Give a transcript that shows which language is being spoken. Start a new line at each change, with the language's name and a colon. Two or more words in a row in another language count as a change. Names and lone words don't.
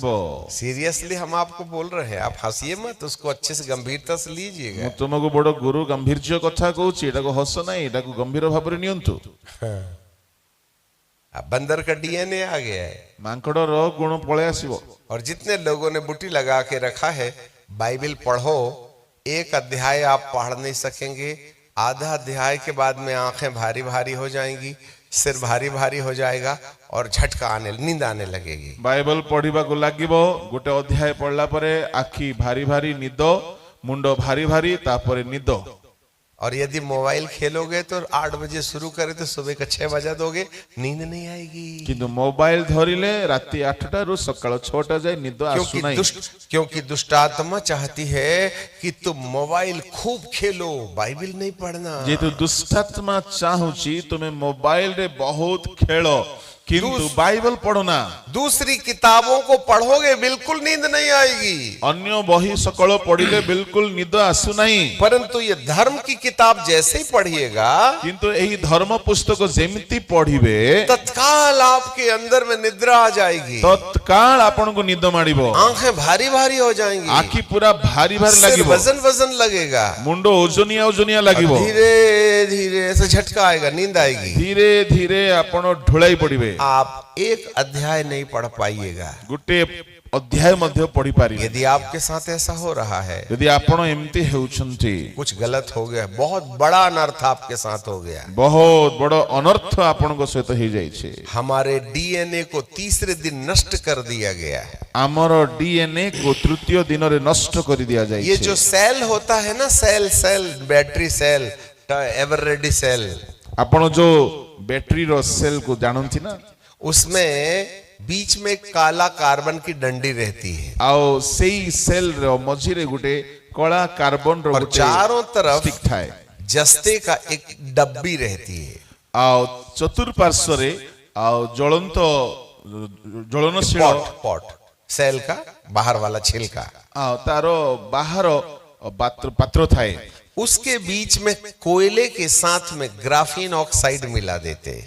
Hindi: सीरियसली हम आपको बोल रहे हैं, आप हंसिए मत, उसको अच्छे से गंभीरता से लीजिएगा।
Odia: ମୁଁ ତୁମକୁ ବଡ ଗୁରୁ ଗାମ୍ଭୀର୍ଯ୍ୟ କଥା କହୁଛି, ଏଟାକୁ ହସ ନାହିଁ, ଏଟାକୁ ଗମ୍ଭୀର ଭାବରେ ନିଅନ୍ତୁ।
Hindi: अब बंदर का डीएनए आ गया है
Odia: ମାଙ୍କଡର ଗୁଣ ପଳେଇ ଆସିବ।
Hindi: और जितने लोगों ने बुटी लगा के रखा है, बाइबल पढ़ो, एक अध्याय आप पढ़ नहीं सकेंगे, आधा अध्याय के बाद में आंखें भारी भारी हो जाएंगी, सिर भारी भारी हो जाएगा और झटका आने, नींद आने लगेगी।
Odia: ବାଇବଲ ପଢିବାକୁ ଲାଗିବ, ଗୋଟେ ଅଧ୍ୟାୟ ପଢିଲା ପରେ ଆଖି ଭାରି ଭାରି, ନିଦ, ମୁଣ୍ଡ ଭାରି ଭାରି, ତାପରେ ନିଦ।
Hindi: और यदि मोबाइल खेलोगे तो 8 बजे शुरू करे तो सुबह का 6 बजा दोगे, नींद नहीं आएगी।
Odia: କିନ୍ତୁ ମୋବାଇଲ ଧରିଲେ ରାତି 8ଟାରୁ ସକାଳ 6ଟା ଯାଏ ନିଦ ଆସୁନାହିଁ।
Hindi: क्योंकि दुष्ट आत्मा चाहती है कि तुम मोबाइल खूब खेलो, बाइबल नहीं पढ़ना।
Odia: ଯେହେତୁ ଦୁଷ୍ଟାତ୍ମା ଚାହୁଁଛି ତୁମେ ମୋବାଇଲରେ ବହୁତ ଖେଳ କିନ୍ତୁ ବାଇବଲ ପଢନା।
Hindi: दूसरी किताबों को पढ़ोगे बिल्कुल नींद नहीं आएगी,
Odia: ଅନ୍ୟ ବହି ସକାଳ ପଢିଲେ ବିଲକୁଲ ନିଦ ଆସୁନାହିଁ।
Hindi: परंतु ये धर्म की किताब जैसे ही पढ़िएगा
Odia: କିନ୍ତୁ ଏହି ଧର୍ମ ପୁସ୍ତକ ଯେମିତି ପଢିବେ
Hindi: तत्काल आपके अंदर में निद्रा आ जाएगी,
Odia: ତତ୍କାଳ ଆପଣଙ୍କୁ ନିଦ ମାଡ଼ିବ,
Hindi: आंखें भारी भारी हो जाएंगी,
Odia: ଆଖି ପୁରା ଭାରି ଭାରି
Hindi: सिर
Odia: ଲାଗିବ,
Hindi: वजन वजन लगेगा,
Odia: ମୁଣ୍ଡ ଓଜନିଆ ଓଜନିଆ ଲାଗିବ,
Hindi: धीरे धीरे ऐसे झटका आएगा, नींद आएगी।
Odia: ଧୀରେ ଧୀରେ ଆପଣ ଢୋଳାଇ ପଡିବେ।
Hindi: आप एक अध्याय नहीं पढ़ पाइएगा,
Odia: ଗୋଟେ ଅଧ୍ୟାୟ ମଧ୍ୟ ପଢି ପାରିବେ।
Hindi: यदि आपके साथ ऐसा हो रहा है,
Odia: ଯଦି ଆପଣ ଏମିତି ହେଉଛନ୍ତି,
Hindi: कुछ गलत हो गया, बहुत बड़ा अनर्थ आपके साथ हो गया,
Odia: ବହୁତ ବଡ ଅନର୍ଥ ଆପଣଙ୍କ ସହିତ ହେଇଯାଇଛି।
Hindi: हमारे डीएनए को तीसरे दिन नष्ट कर दिया गया है।
Odia: ଆମର DNA କୁ ତୃତୀୟ ଦିନରେ ନଷ୍ଟ କରି
Hindi: ये
Odia: ଦିଆଯାଇଛି।
Hindi: जो सेल होता है ना, सेल बैटरी सेल, एवर रेडी सेल,
Odia: ଆପଣ ଯୋଉ ବ୍ୟାଟେରୀର ସେଲ୍ କୁ ଜାଣନ୍ତି ନା,
Hindi: उसमें बीच में काला कार्बन की डंडी रहती है
Odia: ଆଉ ସେଇ ସେଲ୍ ର ମଝିରେ ଗୋଟେ କଳା କାର୍ବନ ର
Hindi: और
Odia: ଗୋଟେ
Hindi: चारों तरफ
Odia: stick ଥାଏ,
Hindi: जस्ते का एक डब्बी रहती है।
Odia: ଆଉ ଚତୁଃପାର୍ଶ୍ୱରେ ଆଉ ଜ୍ୱଳନଶୀଳ
Hindi: पॉट सेल का बाहर वाला छिलका,
Odia: ଆଉ ତାର ବାହାର ପାତ୍ର ଥାଏ।
Hindi: उसके बीच में कोयले के साथ में
English: graphene oxide
Hindi: मिला देते हैं।